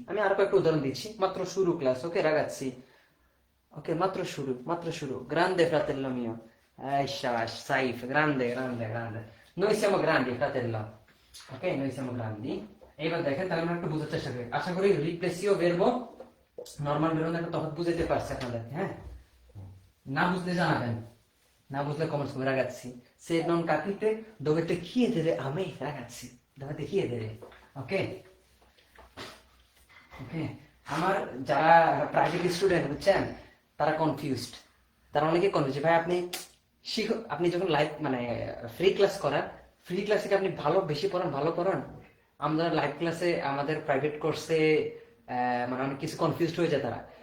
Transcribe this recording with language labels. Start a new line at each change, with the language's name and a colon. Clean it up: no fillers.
Bangla: আমি আরো কয়েকটা উদাহরণ দিচ্ছি, মাত্র শুরু ক্লাস, ওকে রাগাচ্ছি, ওকে মাত্র শুরু, মাত্র শুরু।
Italian: Grande fratello mio,
Bangla: শাবাশ
Italian: সাইফ, grande grande grande, noi siamo grandi fratello, ok, noi siamo grandi।
Bangla: এইবার দেখেন, তাহলে আমরা একটু বোঝার চেষ্টা করি, আশা করি রিপ্লেসিও ভার্ব নরমাল ভার্ব একটা তফাৎ বুঝাইতে পারছি আপনাদের। হ্যাঁ, না বুঝলে জানাবেন, না বুঝলে কমেন্টস করে, রাগাচ্ছি
Italian: se non capite dovete chiedere a me ragazzi, dovete chiedere, ok
Bangla: ওকে। আমার যারা প্রাইভেট স্টুডেন্ট বুঝছেন, তারা কনফিউজড, তারা অনেকে কনফিউজ, ভাই আপনি শিখো, আপনি যখন লাইভ মানে ফ্রি ক্লাস করান, ফ্রি ক্লাসে কি আপনি ভালো বেশি পড়ান, ভালো পড়ান? আমরা লাইভ ক্লাসে আমাদের প্রাইভেট কোর্সে মানে অনেক কিছু কনফিউজড হয়ে যায় তারা।